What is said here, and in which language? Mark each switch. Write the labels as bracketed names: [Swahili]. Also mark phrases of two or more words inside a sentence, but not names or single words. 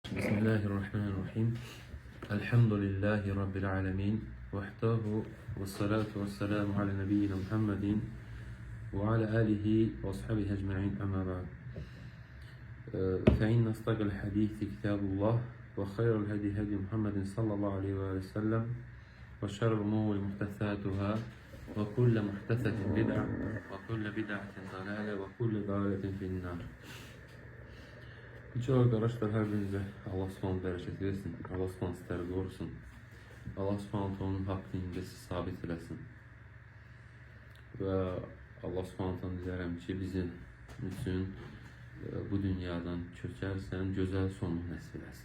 [Arabic] بسم الله الرحمن الرحيم. الحمد لله رب العالمين. وحده والصلاة والسلام على نبينا محمد وعلى آله وأصحابه أجمعين أما بعد. فإن أصدق الحديث كتاب الله وخير الهدي هدي محمد صلى الله عليه وسلم وشر الأمور محدثاتها وكل محدثة بدعة وكل بدعة ضلالة وكل ضلالة في النار. [Azerbaijani] Birçok arkadaşlar her birinizə Allah subhanahu bərəkət versin, Allah subhanahu sizləri qorusun, Allah subhanahu onun haqq dinində sizi sabit eləsin və Allah subhanahu dilərəm ki, bizim üçün bu dünyadan köçərsən, gözəl sonluq nəsib eləsin.